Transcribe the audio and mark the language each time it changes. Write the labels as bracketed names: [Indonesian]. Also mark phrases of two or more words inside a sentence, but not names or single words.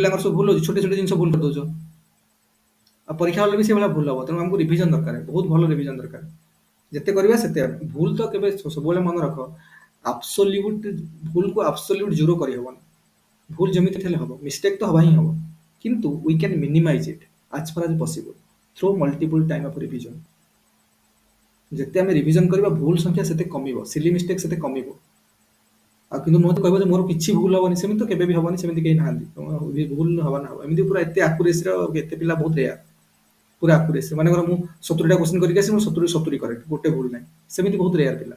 [Odia] କେତେ ପିଲାଙ୍କର ସବୁ ଭୁଲ ହଉଛି, ଛୋଟ ଛୋଟ ଜିନିଷ ଭୁଲ କରିଦଉଛ। ଆଉ ପରୀକ୍ଷା ହଲେ ବି ସେଇଭଳିଆ ଭୁଲ ହବ। ତେଣୁ ଆମକୁ ରିଭିଜନ ଦରକାର, ବହୁତ ଭଲ ରିଭିଜନ ଦରକାର। ଯେତେ କରିବା ସେତେ ଭୁଲ ତ କେବେ ସବୁବେଳେ ମନେ ରଖ, ଆବସୋଲ୍ୟୁଟ ଭୁଲକୁ [English] absolute zero [Odia] କରିହବନି। ଭୁଲ ଯେମିତି ହେଲେ ହବ, ମିଷ୍ଟେକ୍ ତ ହବା ହିଁ ହବ, କିନ୍ତୁ [English] we can minimise it as far as possible through multiple time of revision। [Odia] ଯେତେ ଆମେ ରିଭିଜନ କରିବା ଭୁଲ ସଂଖ୍ୟା ସେତେ କମିବ, [English] silly mistake [Odia] ସେତେ କମିବ। ଆଉ କିନ୍ତୁ ମୋତେ କହିବ ଯେ ମୋର କିଛି ଭୁଲ ହବନି, ସେମିତି ତ କେବେ ବି ହବନି, ସେମିତି କେହି ନାହାନ୍ତି। ଭୁଲ ହବ ନା ହବ ଏମିତି ପୁରା ଏତେ ଆକୁରେସିର ଏତେ ପିଲା ବହୁତ ରେୟାର। ପୁରା ଆକୁରେସି ମାନେକର ମୁଁ 70ଟା କ୍ୱେଶ୍ଚିନ୍ କରିକି ଆସିବି, ମୁଁ 70 କରେ, ଗୋଟେ ଭୁଲ ନାହିଁ, ସେମିତି ବହୁତ ରେୟାର ପିଲା।